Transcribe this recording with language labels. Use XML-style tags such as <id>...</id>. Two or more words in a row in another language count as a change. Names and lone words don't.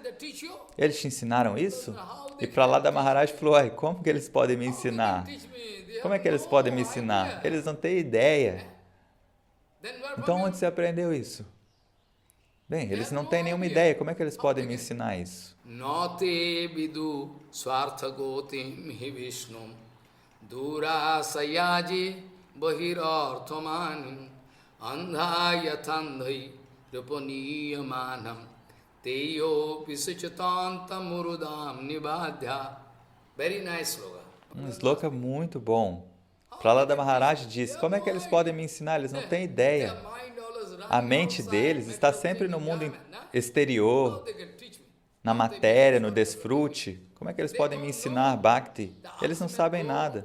<pt>Eles te ensinaram isso? E Prahlada Maharaj falou, ai, como que eles podem me ensinar? Como é que eles podem me ensinar? Eles não têm ideia. Então, onde você aprendeu isso? Bem, eles não têm nenhuma ideia. Como é que eles podem me ensinar isso?</pt> <sa>Note vidu swarthagotim hi vishnum durasayaji bahirarthamanim andhayatandhai rupaniyamanam teyo pisuchatantamurudam nibadhya.</sa> <en>Very nice slogan.</en> <pt>Um slogan muito bom. Prahlada Maharaj diz, como é que eles podem me ensinar? Eles não têm ideia. A mente deles está sempre no mundo exterior, na matéria, no desfrute. Como é que eles podem me ensinar Bhakti? Eles não sabem nada.</pt>